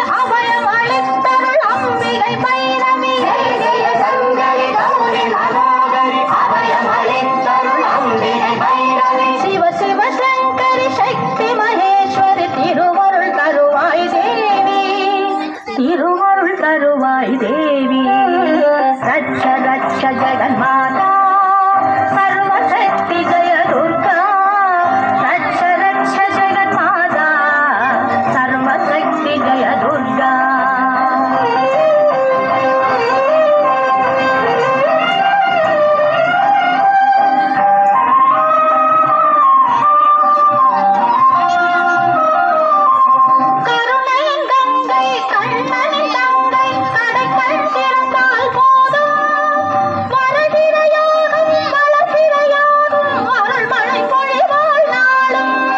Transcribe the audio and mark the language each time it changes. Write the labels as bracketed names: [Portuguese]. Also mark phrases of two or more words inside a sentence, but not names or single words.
[Tamil] அபயம் அளித்தருள் அம்பிகை பைரவி ஜெய ஜெய சங்கரி கௌரி மனோஹரி அபயம் அளித்தருள் அம்பிகை பைரவி சிவ சிவ சங்கரி சக்தி மகேஸ்வரி திருவருள் தருவாய் தேவி திருவருள் தருவாய் தேவி [Sanskrit] रक्ष रक्ष जगन्माता सर्वशक्ति जय दुर्गा रक्ष रक्ष जगन्माता सर्वशक्ति जय दुर्गा [Tamil] கருணையின் கங்கை கண்ணனின் தங்கை கடைக்கண் திறந்தால் போதும் வருகிற யாகம் வளர்கிற யாகம் அருள் மழை பொழிவாள் நாளும்